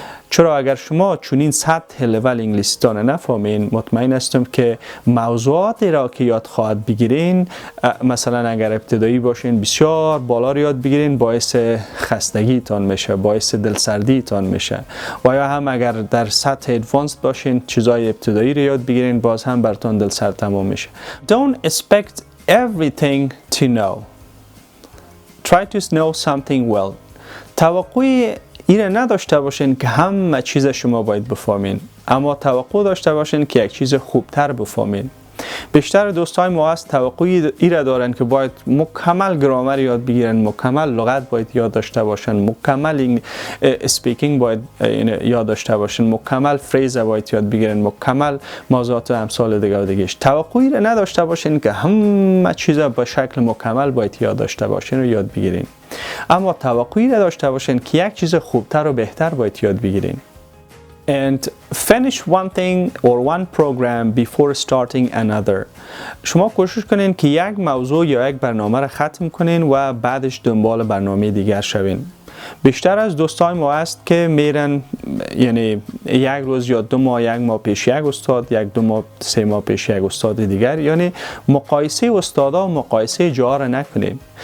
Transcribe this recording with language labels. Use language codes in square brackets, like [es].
[fa] چرا اگر شما چنین سطح لول انگلیسی تان نفهمین، مطمئن هستم که موضوعاتی را که یاد خواهد بگیرین، مثلا اگر ابتدایی باشین بسیار بالا یاد بگیرین، باعث خستگی تان میشه، باعث دلسردی تان میشه. و یا هم اگر در سطح ادوانس باشین، چیزای ابتدایی را یاد بگیرین، باز هم براتون دلسرد تمام میشه. [en] Don't expect everything to know. Try to know something well. [fa] توقع ایره نداشته باشین که همه چیز شما باید بفهمین، اما توقع داشته باشین که یک چیز خوبتر بفهمین. بیشتر دوستای ما هست توقع ایره دارن که باید مکمل گرامر یاد بگیرن، مکمل لغت باید یاد داشته باشن، مکمل اسپیکینگ باید یاد داشته باشن، مکمل فریز باید یاد بگیرن، مکمل موضوعات امثال دیگه و دیگهش. توقع ایره نداشته باشین که همه چیز به شکل مکمل باید یاد داشته باشین و یاد بگیرین، اما توقعی را داشته باشین که یک چیز خوبتر و بهتر باید یاد بگیرین. [en] And finish one thing or one program before starting another. [fa] شما کوشش کنین که یک موضوع یا یک برنامه را ختم کنین و بعدش دنبال برنامه دیگر شوین. بیشتر از دوستای ما هست که میرن، یعنی یک روز یا 2 ماه، 1 ماه پیش یک استاد، 1-2 ماه 3 ماه پیش یک استاد دیگر، یعنی مقایسه استادا و مقایسه جاها را نکنین.